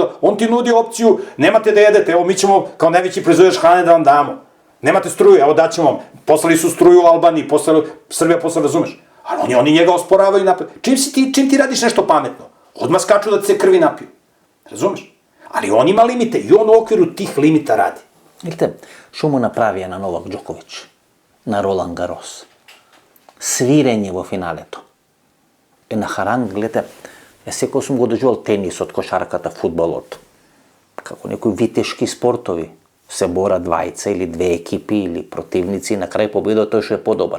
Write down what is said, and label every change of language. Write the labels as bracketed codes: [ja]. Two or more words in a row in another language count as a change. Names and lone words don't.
[sr] On ti nudi opciju, nemate da jedete, evo mi ćemo kao najveći proizvođač hrane da vam damo. Nemate struju, evo daćemo vam. Poslali su struju u Albaniji, Srbija posle, razumeš? Ali oni njega osporavaju i napadaju. Čim ti radiš nešto pametno, odmah skaču da ti se krvi napiju. Razumeš? Ali on ima limite i on u okviru tih limita radi. [mk] Видите, што му направија на Новак Џоковиќ, на Ролан Гарос. Свирење во финалето. На харанг, гледате, секој сум го доживал тенисот, кошарката, фудбалот. Како некои витешки спортови. Се бора двајца или две екипи или противници и на крај победува тој што е подобар.